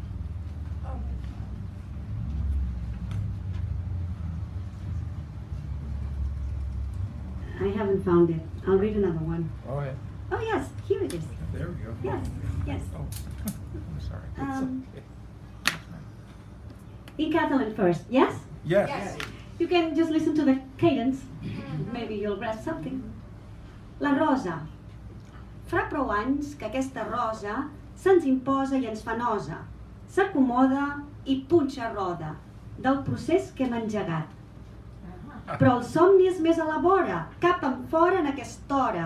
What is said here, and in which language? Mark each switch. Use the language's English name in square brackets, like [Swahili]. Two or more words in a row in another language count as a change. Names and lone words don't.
[English] I haven't found it. I'll read another one. Oh yeah. Oh yes, here it is. There we go. Yes. Oh, I'm sorry. In Catalan first, yes? Yes. You can just listen to the cadence. Maybe you'll grasp something. [Catalan] La rosa. Fa prou anys que aquesta rosa se'ns imposa i ens fa nosa. S'acomoda i punxa roda del procés que hem engegat. Però el somni és més a la vora, cap en fora en aquesta hora.